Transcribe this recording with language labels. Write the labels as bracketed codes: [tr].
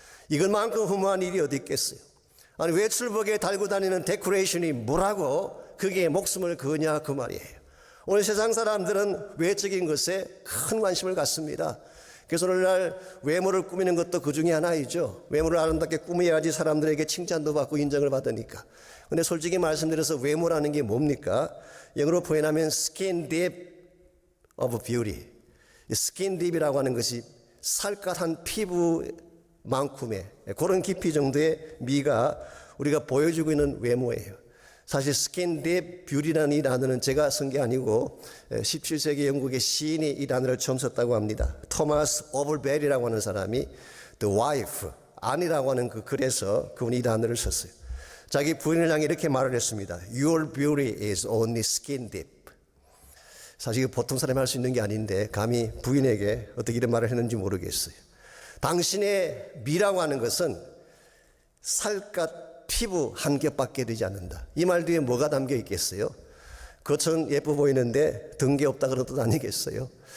[ko] 이것만큼 허무한 일이 어디 있겠어요. 아니 외출복에 달고 다니는 데코레이션이 뭐라고 그게 목숨을 거냐 그 말이에요. 오늘 세상 사람들은 외적인 것에 큰 관심을 갖습니다. 그래서 오늘날 외모를 꾸미는 것도 그 중에 하나이죠. 외모를 아름답게 꾸며야지 사람들에게 칭찬도 받고 인정을 받으니까. 근데 솔직히 말씀드려서 외모라는 게 뭡니까? 영어로 표현하면 [en] skin deep of beauty. [ko] skin deep이라고 하는 것이 살갗한 피부만큼의 그런 깊이 정도의 미가 우리가 보여주고 있는 외모예요. 사실 스킨 딥 뷰티라는 이 단어는 제가 쓴 게 아니고 17세기 영국의 시인이 이 단어를 처음 썼다고 합니다. 토마스 오버벨이라고 하는 사람이 The Wife, 아내라고 하는 그 글에서 그분이 이 단어를 썼어요. 자기 부인을 향해 이렇게 말을 했습니다. [en] Your beauty is only skin deep. [ko] 사실 이거 보통 사람이 할 수 있는 게 아닌데 감히 부인에게 어떻게 이런 말을 했는지 모르겠어요. 당신의 미라고 하는 것은 살갗 피부 한 겹밖에 되지 않는다. 이 말 뒤에 뭐가 담겨 있겠어요? 겉은 예뻐 보이는데 등 게 없다 그런 뜻 아니겠어요?